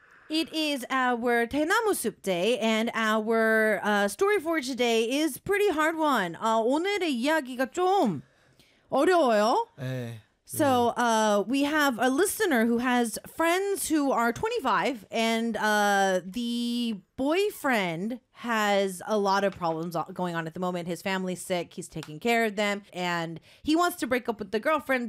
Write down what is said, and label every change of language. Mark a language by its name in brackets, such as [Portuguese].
[English] It is our Taenamusup Day, and our story for today is pretty hard one. [Korean] 오늘의 이야기가 좀 어려워요. 에이, [English] so we have a listener who has friends who are 25, and the boyfriend has a lot of problems going on at the moment. His family's sick. He's taking care of them, and he wants to break up with the girlfriend.